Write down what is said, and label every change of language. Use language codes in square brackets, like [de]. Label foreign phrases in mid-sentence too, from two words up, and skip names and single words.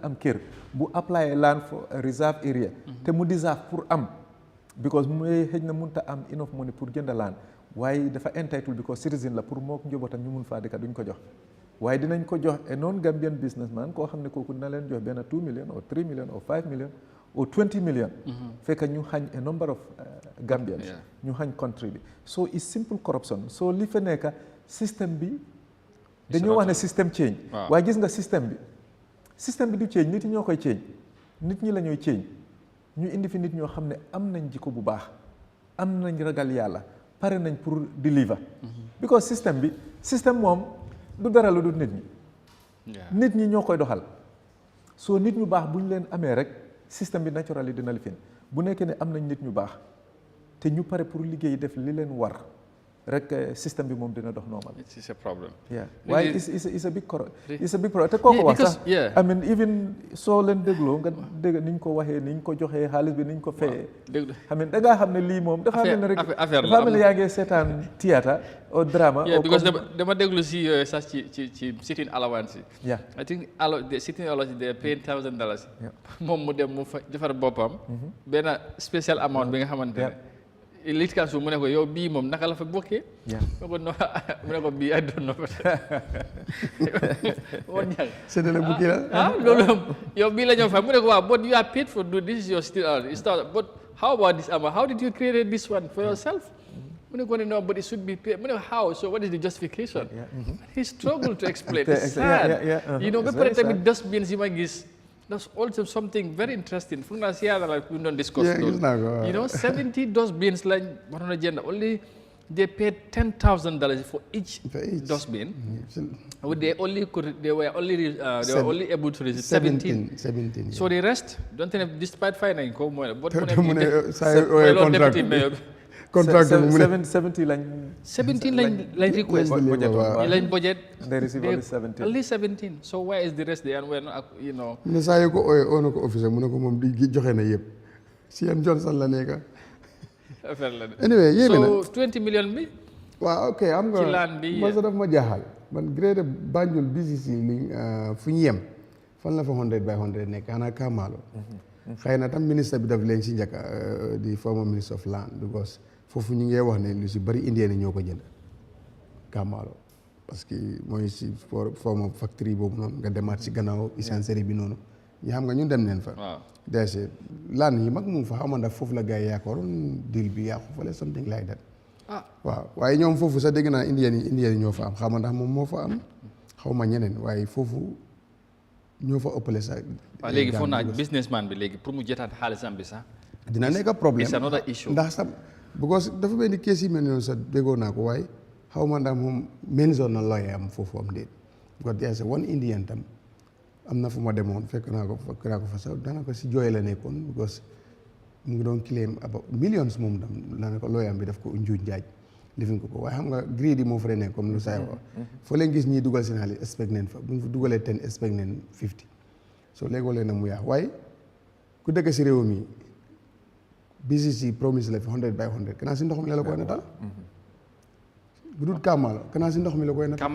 [wo] am kër bu [en] apply land for a reserve area [wo] te mu deserve pour am because muy xëj na mënut a am [en] enough money [wo] pour jënd land waaye dafa entitled because citizen la pour mook njabootam ñu mun faa dëkk duñ ko jox waaye dinañ ko jox [en] a non Gambian businessman [wo] koo xam ne kooku dina leen jox benn [en] 2 million or 3 million or 5 million or 20 million [wo] fekk ñu xañ [en] a number of Gambians [wo] ñu xañ country bi [en] so it's simple corruption [wo] so li fa nekk système bi dañoo wax ne système change waaye gis nga système bi du change nit ñi ñoo koy change nit ñi la ñooy change ñu indi fi nit ñoo xam ne am nañ jikko bu baax am nañ ragal yàlla pare nañ pour deliver because système moom du dara lu dul nit ñi ñoo koy doxal soo nit ñu baax bu ñu leen amee rek système bi naturally dina lifin bu nekkee ne am nañ nit ñu baax te ñu pare pour liggéey def li leen war rek système bi moom dina dox normal. [en] It's a problem. [wo] waaye [en] it's a big problem [wo] te kooku wax sax [en] I mean even [wo] soo leen dégloo nga dégg niñ ko waxee niñ ko joxee xaalis bi niñ ko fayee xam ne da ngaa xam ne lii moom dafa mel ne rek dafa mel ne yaa ngi seetaan [fr] théâtre ou drama [wo] because dama déglu si sax ci [en] sitting allowance [wo] yi [en] I think sitting allowance they are paying $1,000 [wo] moom mu dem mu fa defar boppam benn [en] special amount [wo] bi nga xamante ne Elite Council mu ne ko yow bii moom naka la fa bokkee. mu ne ko no mu ne ko bii [en] I don't know. [wo] séddale bukki la. loolu yow bii la ñoo fa mu ne ko waaw [en] but you are paid for do this is your still but how about this amount? How did you create this one for yourself? [wo] mu ne ko [en] no, but it should be paid. [wo] mu ne ko how? [en] So what is the justification? He struggled to explain. It's sad. You know, ba pare tamit dustbins yi ma gis. That's also something very interesting. From last year, like we don't discuss those. You know, 70 dustbins like only they paid $10,000 for each dustbin. They were only able to receive 17. So the rest, don't think despite finding but contract 70 line request line budget they receive only 17 so where is the rest there and we're not, you know [wo] ne saa yu ko ooyee oo na ko officer mu ne ko moom di joxe na yëpp CM Johnson la nekk anyway yéeme na [en] so 20 million bi [wo] waaw ok am nga ci laan bi man sa daf ma jaaxal man grade Banjul BCC li fu ñu yem fan la fa 100 by 100 nekk xanaa Kaamaalo xëy na tam ministre bi daf leen si njëkk di [en] former minister of land [wo] because foofu ñu ngi wax ne lu si bëri indien ñoo ko jënd Kaamaalo parce que mooy si [en] former factory [wo] boobu noonu nga demaat si gannaaw essentiel bi noonu ñu xam nga ñun dem neen fa dese land yi mag mu fa xaw ma ndax foofu la gars yi yaakaaroon deal bi yàqu fale [en] something like that [wo] waaw waaye ñoom foofu sax dégg naa indien yi ñoo fa am xaw ma ndax moom moo fa am xaw ma ñeneen waaye foofu ñoo fa ëppale sax waaw léegi foog naa businessman bi léegi pour mu jotaat xaalisam bi sax dina nekk problème [en] it's another issue [wo] ndax sax because dafa mel ni kees yi mel noonu sax déggoo naa ko waaye xaw ma ndax moom mention na lawyer am foofu am déet because [en] there's one Indian [wo] tam am na fu ma demoon fekk naa ko fa sax daanaka si jooy la nekkoon because mu ngi doon [en] claim about millions [wo] moom tam daanaka lawyer am bi daf ko njuuj njaaj lifin ko waaye xam nga greedy moo fa nekk comme lu say wax foo leen gis ñii dugal seen xaalis expect neen fa bu ñu fa dugalee 10 expect neen 50 so léegoo leen na mu yaax waaye ku dëkk si réew mi BCC promise la fi 100 by 100 kanaa si ndox mi la koy natal bu dul Kaamaalo kanaa si ndox mi la koy natal